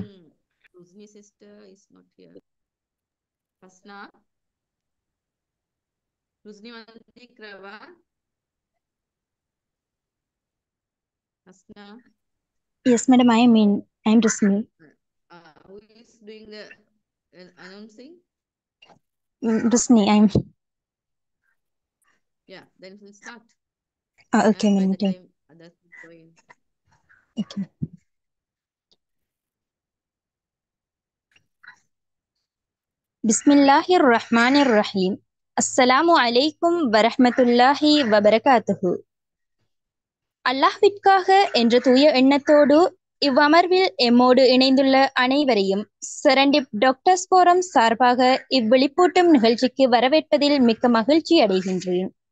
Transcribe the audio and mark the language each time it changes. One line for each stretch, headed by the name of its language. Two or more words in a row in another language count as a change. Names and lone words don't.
English: think Ruzni's sister is not here. Hasna, Ruzni Mandikrava, Hasna, Yes, madam, I'm Rasmi. who is doing the announcing? Rasmi, I'm. Yeah, then we'll start. Okay, By madam. the Okay. time others join. Okay. Bismillahirrahmanirrahim.
Arabic: السلام عليكم ورحمة الله وبركاته.
Tamil: அல்லாஹ்விற்காக என்ற தூய எண்ணத்தோடு இவ்வமர்வில் எம்மோடு இணைந்துள்ள அனைவரையும் செரண்டிப் டாக்டர்ஸ் ஃபோரம் சார்பாக இவ்விழிப்பூட்டும் நிகழ்ச்சிக்கு வரவேற்பதில் மிக்க மகிழ்ச்சி அடைகின்றேன்.